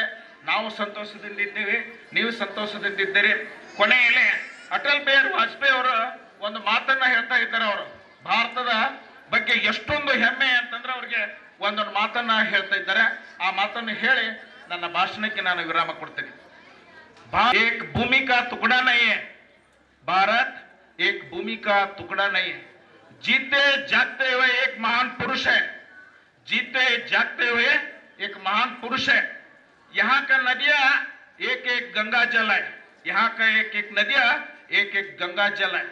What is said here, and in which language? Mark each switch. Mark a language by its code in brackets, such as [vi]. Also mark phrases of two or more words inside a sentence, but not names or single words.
[kn] ನಾವು ಸಂತೋಷದಿಂದಿದ್ದೀವಿ, ನೀವು ಸಂತೋಷದಿಂದಿದ್ದೀರಿ. ಕೊನೆಯಲ್ಲಿ ಅಟಲ್ ಬಿಹಾರಿ ವಾಜಪೇಯಿ ಅವರು ಒಂದು ಮಾತನ್ನ ಹೇಳ್ತಾ ಇದ್ದಾರೆ. ಅವರು ಭಾರತದ ಬಗ್ಗೆ ಎಷ್ಟೊಂದು ಹೆಮ್ಮೆ ಅಂತಂದ್ರೆ ಅವ್ರಿಗೆ ಒಂದೊಂದು ಮಾತನ್ನ ಹೇಳ್ತಾ ಇದ್ದಾರೆ. ಆ ಮಾತನ್ನು ಹೇಳಿ ನನ್ನ ಭಾಷಣಕ್ಕೆ ನಾನು ವಿರಾಮ ಕೊಡ್ತೇನೆ. [hi] एक भूमि का टुकड़ा नहीं है, भारत एक भूमि का टुकड़ा नहीं है. जीते जागते हुए एक महान पुरुष है, एक महान पुरुष है. यहाँ का नदियां एक एक गंगा जल है, यहाँ का एक एक नदियां एक एक गंगा जल है.